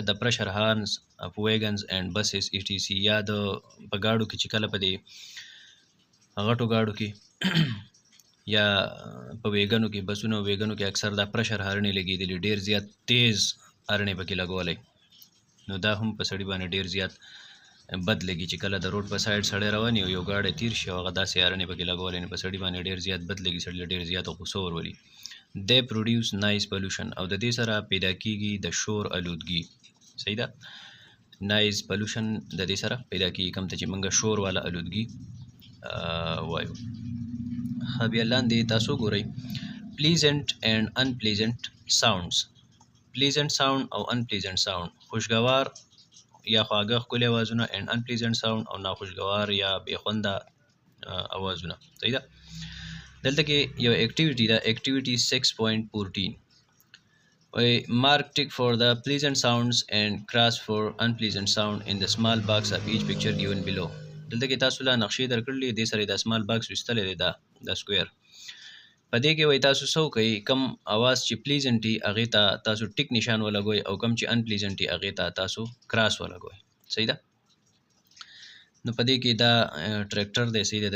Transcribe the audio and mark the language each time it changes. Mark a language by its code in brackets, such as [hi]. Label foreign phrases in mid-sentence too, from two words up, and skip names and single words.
[ps] د [en] pressure horns of wagons and buses [ps] ETC، یا د په ګاډو کې چې کله په دې غټو ګاډو کې یا په ویګنو کې، بسونو او ویګنو کې اکثر دا پرشر هارنې لګېدلي، ډېر زیات تیز هارنې پکې لګولی، نو دا هم په سړي باندې ډېر زیات بد لګي. چې کله د روډ په سایډ سړی روان وي او یو ګاډی تیر شي او هغه داسې هارنې پکې لګولی، نو په سړي باندې ډېر زیات بد لګي، سړي له ډېر زیاته غوسه ورولي. [en] they produce noise pollution، [ps] او د دې سره پیدا کېږي د شور آلودګي. صحیح ده. [en] noise pollution [ps] د دې سره پیدا کېږي، کوم ته چې موږ شور والا آلودګي وایو. بیا لاندې تاسو ګورئ [en] pleasant and unpleasant sounds. pleasant sound او unpleasant sound، [ps] خوشګوار یا خواږه ښکلي اوازونه، [en] and unpleasant sound [ps] او ناخوشګوار یا بېخونده اوازونه. صحیح ده. دلته کې یو اکټیویټي ده، اکټیویټي 6.14 وایي [en] mark tick for the pleasant sounds and cross for unpleasant sound in the small box of each picture given below. [ps] دلته کې تاسو لا نقشې درکړلې، دې سره د [en] small box [ps] ویستلی دی، دا سکویر. په دې کې وایي تاسو څه وکئ، کم اواز چې پلیزنټ وي هغې ته تاسو ټیک نشان ولګوئ، او کم چې انپلیزنټ وي هغې ته تاسو کراس ولګوئ. صحیح ده. نو په دې کې دا ټریکټر دی. صحیح ده.